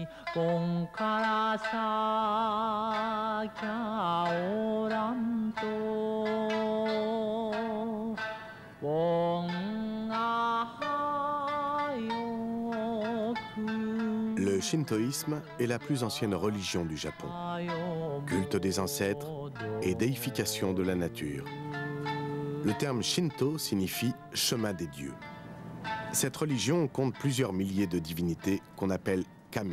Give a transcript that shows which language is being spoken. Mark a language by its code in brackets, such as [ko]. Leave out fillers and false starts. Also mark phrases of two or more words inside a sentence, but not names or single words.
[fr] 뽕から咲きゃおらんと뽕が早く Le shintoïsme est la plus ancienne religion du Japon. Culte des ancêtres et déification de la nature. Le terme Shinto signifie « chemin des dieux ». Cette religion compte plusieurs milliers de divinités qu'on appelle kami.